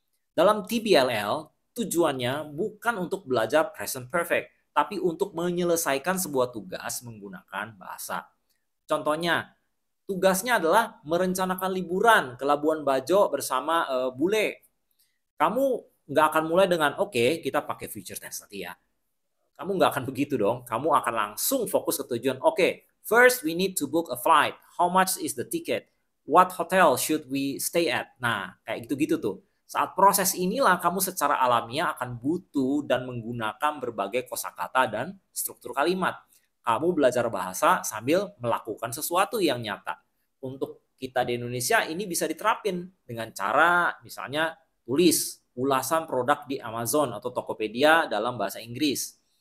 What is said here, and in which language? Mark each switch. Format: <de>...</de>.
<id>Dalam TBLL, tujuannya bukan untuk belajar present perfect, tapi untuk menyelesaikan sebuah tugas menggunakan bahasa. Contohnya, tugasnya adalah merencanakan liburan ke Labuan Bajo bersama bule. Kamu nggak akan mulai dengan, oke, kita pakai future tense nanti ya. Kamu nggak akan begitu dong. Kamu akan langsung fokus ke tujuan.</id> <en>Oke, first we need to book a flight. How much is the ticket? What hotel should we stay at?</en> <id>Nah, kayak gitu-gitu tuh. Saat proses inilah kamu secara alamiah akan butuh dan menggunakan berbagai kosakata dan struktur kalimat. Kamu belajar bahasa sambil melakukan sesuatu yang nyata. Untuk kita di Indonesia ini bisa diterapin dengan cara misalnya tulis ulasan produk di Amazon atau Tokopedia dalam bahasa Inggris.</id>